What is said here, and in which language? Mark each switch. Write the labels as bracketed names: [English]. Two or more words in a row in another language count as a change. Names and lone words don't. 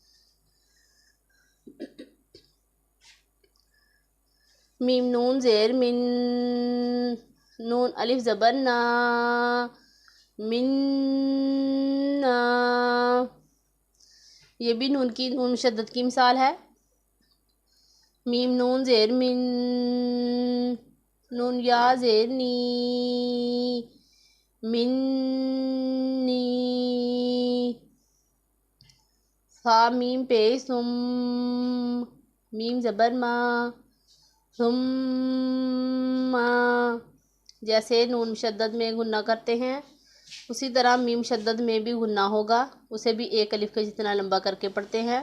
[Urdu] میم نون زیر من، نون الف زبر نا، من، یہ بھی نون مشدد کی مثال ہے۔ میم نون زیر من، نون یا زیر نی، منی، فا میم پیش ثم، میم زبر ما، ثم، جیسے نون مشدد میں غنہ کرتے ہیں اسی طرح میم مشدد میں بھی غنہ ہوگا، اسے بھی 1 الف کے جتنا لمبا کر کے پڑھتے ہیں۔